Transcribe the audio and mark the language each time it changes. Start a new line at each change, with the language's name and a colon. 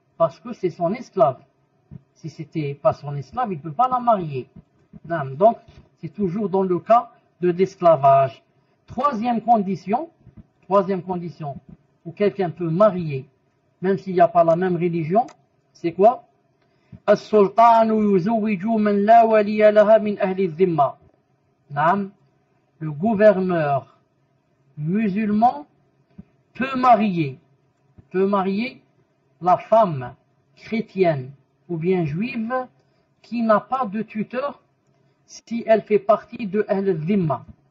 French: Parce que c'est son esclave. Si c'était pas son esclave, il ne peut pas la marier. Naam. Donc c'est toujours dans le cas de l'esclavage. Troisième condition où quelqu'un peut marier, même s'il n'y a pas la même religion, c'est quoi?
Arabic: السلطان يزوج من لا ولي لها من أهل الذمة. نعم.
French: Le gouverneur musulman peut marier la femme chrétienne ou bien juive qui n'a pas de tuteur si elle fait partie de Ahl al-Dhimma.